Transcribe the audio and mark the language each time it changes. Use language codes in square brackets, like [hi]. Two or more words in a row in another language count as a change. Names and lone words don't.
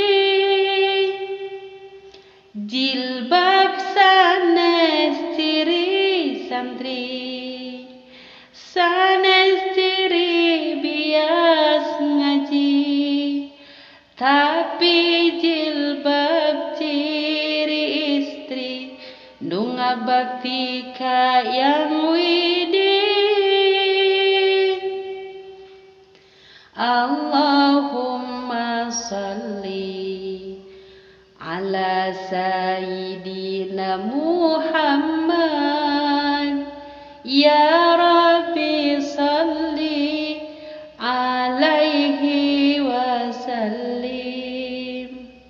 [su] Jilbab sanes ciri santri, sanes ciri bias ngaji, tapi jilbab ciri istri nu ngabakti kayang widi. [ar] اللهم صل على سيدنا محمد يا رب صل عليه وسلم.